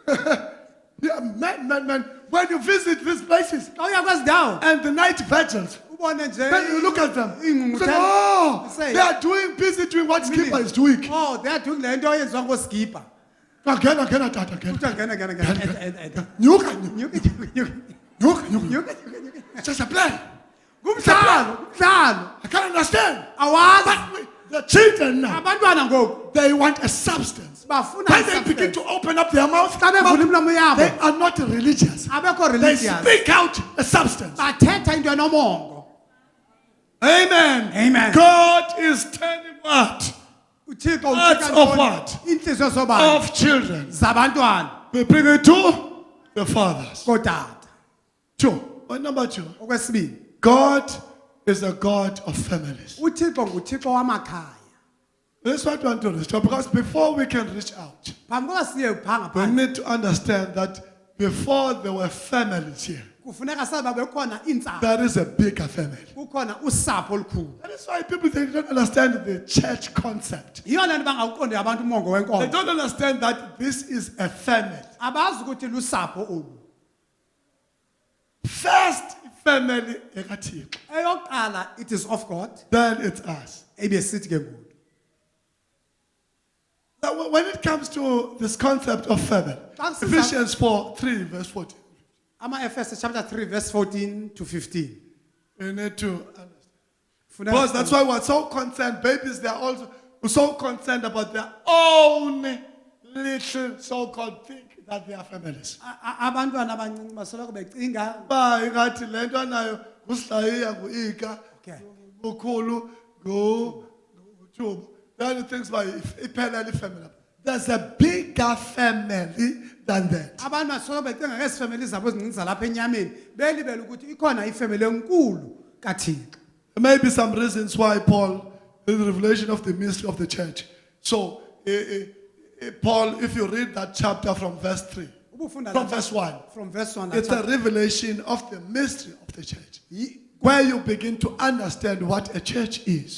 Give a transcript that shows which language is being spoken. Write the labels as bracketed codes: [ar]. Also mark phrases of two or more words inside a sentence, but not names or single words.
[en] Yeah, man. When you visit these places, and the night vigils, Then you look at them. You say, [xh] ingqungquthela- oh, [en] say- they are busy doing what Skipper is doing. Oh, they are doing [xh] le nto yenziwa ngoskipper. [en] Again, again. [xh] Kuthiwa ngena. Nyuka. [en] It's just a plan. [xh] Ngumdlalo. [en] I can't understand. [xh] Awazi. [en] But the children now, [xh] Abantwana ngoku [en] they want a substance. [xh] bafuna [en] When they begin to open up their mouth, [xh] xa bevula imilomo [en] they [xh] yabo [en] are not religious. [xh] abekho [en] They religious. speak out a substance. [xh] Bathetha into enomongo. [en] Amen. Amen. God is turning what? [xh] uThixo [en] Hearts [xh] uthika [en] of [xh] ntoni? [en] what? [xh] Inhliziyo sobani [en] Of children. [xh] zabantwana [en] We bring it to the fathers. [xh] kodada. [en] 2. Point number 2. [xh] Okwesibini, [en] God is a God of families. [xh] uThixo nguThixo wamakhaya. [en] This is what we want to restore, because before we can reach out, [xh] Phambi koba siye pha [en] we [xh] ngaphandle [en] need to understand that before there were families here, [xh] kufuneka sabe bekhona iintsapho, [en] there is a bigger family. [xh] kukhona usapho olukhulu. [en] That is why people, they don't understand the church concept. [xh] Yiyo le nto bangawuqondi abantu umongo [en] They [xh] wenkonzo. [en] don't understand that this is a family. [xh] Abazi ukuthi lusapho olu. [en] First family, [xh] ekaThixo. Eyokuqala, [en] it is of God. Then it's us. [xh] Ebesithi ke ngoku. [en] Now, when it comes to this concept of family, That's- Ephesians 4:3, verse 14. [xh] Ama-Efeso [en] chapter 3 verse 14 to 15. You need to understand. [xh] Funeka [en] Because that's why we're so concerned. Babies, they're also so concerned about their own little so-called thing that they are families. [xh] Abantwana abancinci basoloko becinga Ba ingathi le nto anayo nguSihlayiya, nguIka, [en] Okay. [xh] nguKhulu, nguThubo. [en] Then he thinks about iphelele family. There's a bigger family than that. [xh] abantu basoloko becinga ngezifemeli zabo ezincinci zalapha enyameni belibele ukuthi ikhona ifemeli enkulu kaThixo. [en] There may be some reasons why Paul, in the revelation of the mystery of the church. So, Paul, if you read that chapter from verse 3, [xh] Ubufunda [en] from [xh] lapha- [en] verse 1, From verse 1. it's a revelation of the mystery of the church, where you begin to understand what a church is.